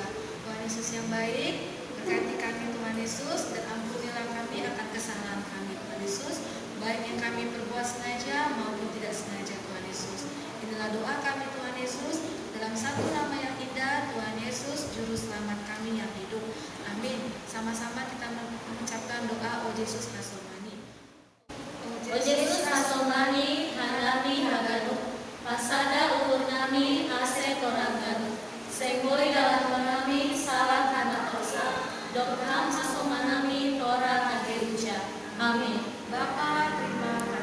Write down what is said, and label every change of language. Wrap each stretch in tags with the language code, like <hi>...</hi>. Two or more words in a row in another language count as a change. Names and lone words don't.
<id>Tuhan Yesus yang baik, berkati kami Tuhan Yesus, dan ampunilah kami akan kesalahan kami Tuhan Yesus, baik yang kami perbuat sengaja maupun tidak sengaja Tuhan Yesus. Inilah doa kami Tuhan Yesus, dalam satu nama yang indah, Tuhan Yesus, Juru Selamat kami yang hidup.</id> <smr>Yesus hasomani. O Yesus hasomani hanami haganu pasada ukur nami ase toranganu senggoi dalam menami salah</smr> <id>karena dosa</id> <smr>dokham hasomanami tora ageruja. Amin.</smr> <id>Bapa, terima</id>